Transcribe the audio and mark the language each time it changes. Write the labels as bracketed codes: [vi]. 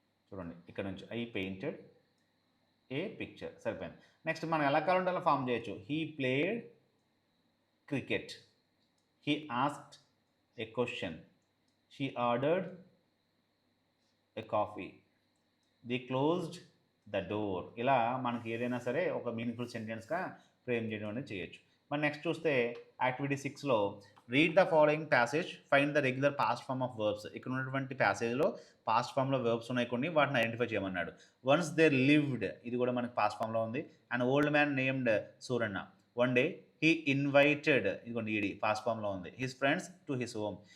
[te] చూడండి, ఇక్కడ నుంచి [en] I painted a picture [te] సరిపోయింది. నెక్స్ట్ మనం ఎలా కావాలంటే అలా ఫామ్ చేయొచ్చు. [en] He played cricket, he asked a question, she ordered a coffee, they closed the door. [te] ఇలా మనకి ఏదైనా సరే ఒక మీనింగ్ఫుల్ సెంటెన్స్గా ఫ్రేమ్ చేయడం అనేది చేయొచ్చు. మరి నెక్స్ట్ చూస్తే activity 6లో [en] Read the following passage, find the regular past form of verbs. [te] ఇక్కడ ఉన్నటువంటి ప్యాసేజ్లో పాస్ట్ ఫామ్లో వర్బ్స్ ఉన్నాయి కొన్ని, వాటిని ఐడెంటిఫై చేయమన్నాడు. [en] once they lived, [te] ఇది కూడా మనకి పాస్ట్ ఫామ్లో ఉంది. [en] and old man named Suranna, one day he invited, [te] ఇదిగోండి ఈడి పాస్ట్ ఫామ్లో ఉంది, [en] His friends to his home.